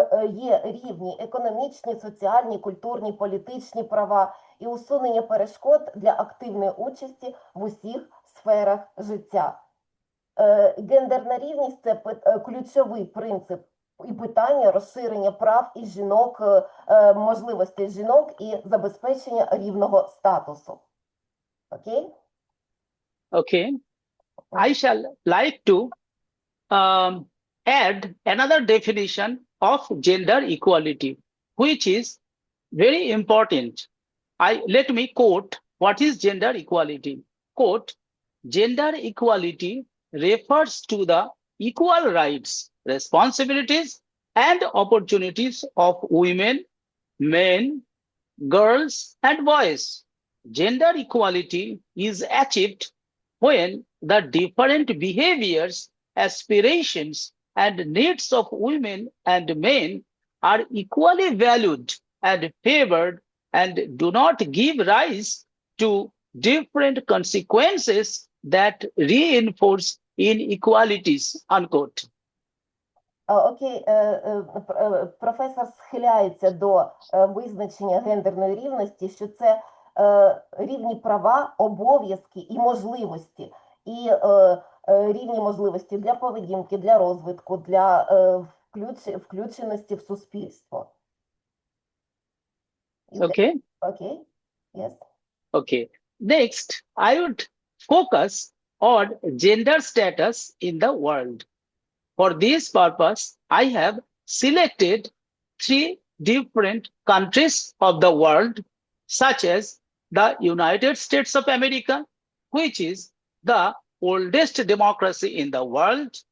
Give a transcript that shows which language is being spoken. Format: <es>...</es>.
<uk>є рівні економічні, соціальні, культурні, політичні права і усунення перешкод для активної участі в усіх сферах життя. Гендерна рівність – це ключовий принцип і питання розширення прав і жінок, можливостей жінок і забезпечення рівного статусу. Окей?</uk> <en>Okay. I shall like to add another definition of gender equality, which is very important. Let me quote what is gender equality. Quote, gender equality refers to the equal rights, responsibilities, and opportunities of women, men, girls, and boys. Gender equality is achieved when the different behaviors, aspirations, and needs of women and men are equally valued and favored and do not give rise to different consequences that reinforce inequalities, unquote.</en> <uk>Окей, професор схиляється до визначення гендерної рівності, що це рівні права, обов'язки і можливості. І рівні можливості для поведінки, для розвитку, для включеності в суспільство.</uk> <en>Okay. Okay, yes. Okay. Next, I would focus on gender status in the world. For this purpose, I have selected 3 different countries of the world, such as the United States of America, which is the oldest democracy in the world.</en>